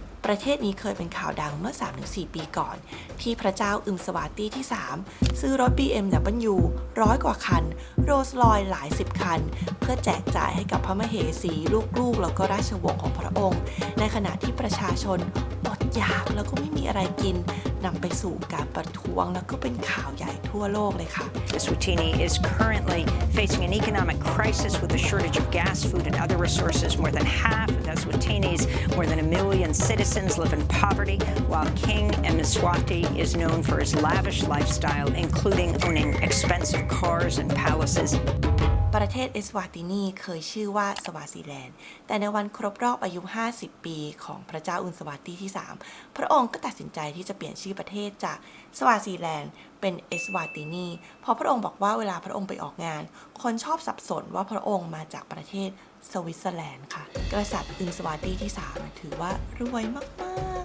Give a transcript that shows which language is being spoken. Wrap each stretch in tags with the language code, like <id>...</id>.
<th>ประเทศนี้เคยเป็นข่าวดังเมื่อ 3-4 ปีก่อน ที่พระเจ้าอึมสวาตีที่ 3 ซื้อรถ BMW 100 กว่าคัน โรลส์รอยซ์หลายสิบคัน เพื่อแจกจ่ายให้กับพระมเหสี ลูกๆ แล้วก็ราชวงศ์ของพระองค์ ในขณะที่ประชาชนอดอยากแล้วก็ไม่มีอะไรกินนำไปสู่การประท้วงแล้วก็เป็นข่าวใหญ่ทั่วโลกเลยค่ะ</th> <en>Eswatini is currently facing an economic crisis with a shortage of gas, food, and other resources. More than half of Eswatini's more than 1 million citizens live in poverty, while King Mswati is known for his lavish lifestyle, including owning expensive cars and palaces.</en> <th>ประเทศเอสวาตินีเคยชื่อว่าสวาซีแลนด์ แต่ในวันครบรอบอายุ 50 ปีของพระเจ้าอุนสวาตีที่ 3 พระองค์ก็ตัดสินใจที่จะเปลี่ยนชื่อประเทศจากสวาซีแลนด์เป็นเอสวาตินีเพราะพระองค์บอกว่าเวลาพระองค์ไปออกงาน คนชอบสับสนว่าพระองค์มาจากประเทศสวิตเซอร์แลนด์ค่ะ กษัตริย์อุนสวาตีที่ 3 ถือว่ารวยมา</th>